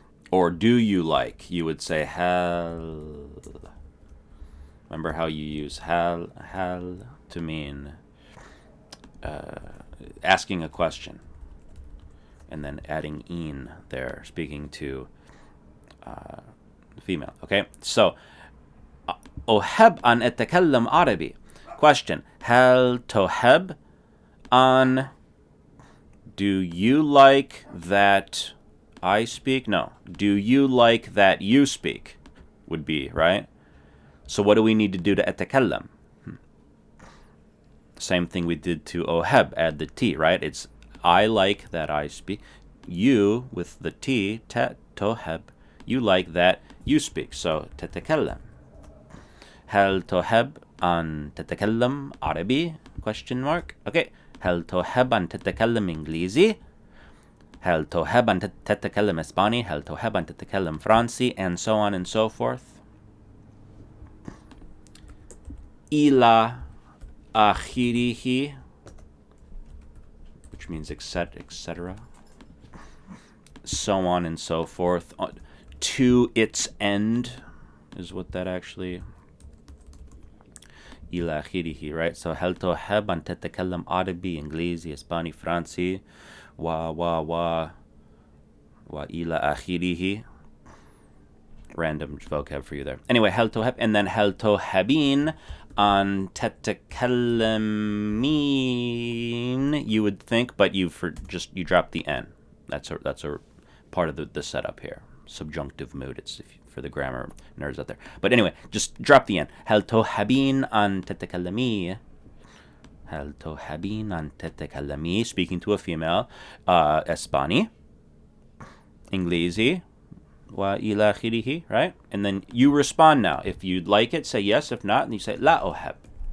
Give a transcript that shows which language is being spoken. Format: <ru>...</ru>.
<en>Or do you like? You would say hal. Remember how you use hal to mean asking a question, and then adding in there, speaking to female. Okay, so</en> <ar>أحب أن أتكلم عربي.</ar> <en>Question:</en> <ar>هل تحب أن?</ar> <en>Do you like that I speak? No. Do you like that you speak? Would be, right? So what do we need to do to</en> <ar>أتكلم?</ar> <en>Same thing we did to</en> <ar>أحب,</ar> <en>add the T, right? It's I like that I speak. You, with the T,</en> <ar>تحب,</ar> <en>you like that you speak. So</en> <ar>تتكلم. هل تحب أن تتكلم عربي?</ar> <en>Question mark. Okay.</en> <ar>هل تحب أن تتكلم إنجليزي؟ هل تحب أن تتكلم إسباني؟ هل تحب أن تتكلم فرنسي?</ar> <en>And so on and so forth.</en> <ar>إلى آخره,</ar> <en>which means etc. So on and so forth. To its end is what that actually...</en> <ar>إلى آخره,</ar> <en>right? So</en> <ar>هل تحب أن تتكلم عربي إنجليزي إسباني فرنسي وإلى آخره.</ar> <en>Random vocab for you there. Anyway,</en> <ar>هل تحب,</ar> <en>and then</en> <ar>هل تحبين أن تتكلمين,</ar> <en>you would think, but you drop the N. That's a part of the setup here. Subjunctive mood. It's for the grammar nerds out there. But anyway, just drop the N.</en> <ar>هل تحبين أن تتكلمي? هل تحبين أن تتكلمي?</ar> <en>Speaking to a female.</en> <ar>إسباني, إنجليزي, وإلى آخره,</ar> <en>right? And then you respond now. If you'd like it, say yes. If not, and you say</en> <ar>لا أحب. ...</ar>